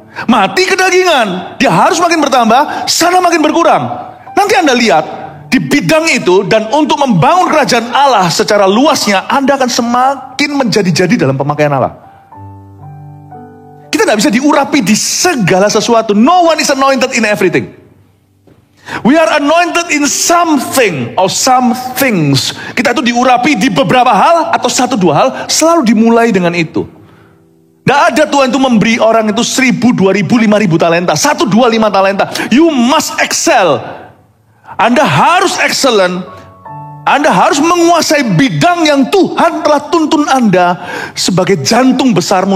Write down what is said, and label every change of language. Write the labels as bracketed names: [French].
[Indonesian] Mati kedagingan. Dia harus makin bertambah, sana makin berkurang. Nanti Anda lihat, di bidang itu dan untuk membangun kerajaan Allah secara luasnya, Anda akan semakin menjadi-jadi dalam pemakaian Allah. Kita tidak bisa diurapi di segala sesuatu. [English] No one is anointed in everything. We are anointed in something or some things. [Indonesian] Kita itu diurapi di beberapa hal atau 1-2 hal, selalu dimulai dengan itu. Tidak ada Tuhan itu memberi orang itu 1.000, 2.000, 5.000 talenta. 1, 2, 5 talenta. [English] You must excel. [Indonesian] Anda harus excellent. Anda harus menguasai bidang yang Tuhan telah tuntun Anda sebagai jantung besarmu.